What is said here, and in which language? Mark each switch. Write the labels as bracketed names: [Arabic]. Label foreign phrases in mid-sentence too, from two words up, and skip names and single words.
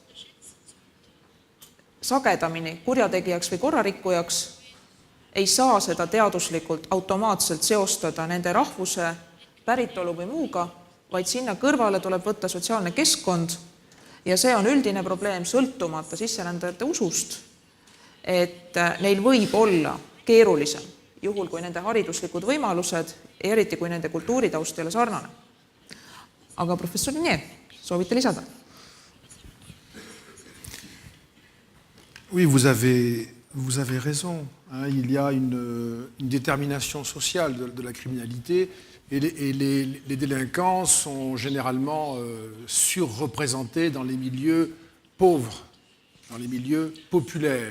[Estonian] sagedamini kurjategijaks või korrarikkujaks, ei saa seda teaduslikult automaatselt seostada nende rahvuse, päritolu või muuga, vaid sinna kõrvale tuleb võtta sotsiaalne keskkond ja see on üldine probleem sõltumata sisserändajate usust, et neil võib olla keerulisem, juhul kui nende hariduslikud võimalused, eriti kui nende kultuuritaust ei ole sarnane. Aga professor Renier, soovite lisada? [French] Oui, vous avez raison. Hein, il y a une détermination sociale de la criminalité et les délinquants sont généralement surreprésentés dans les milieux pauvres, dans les milieux populaires.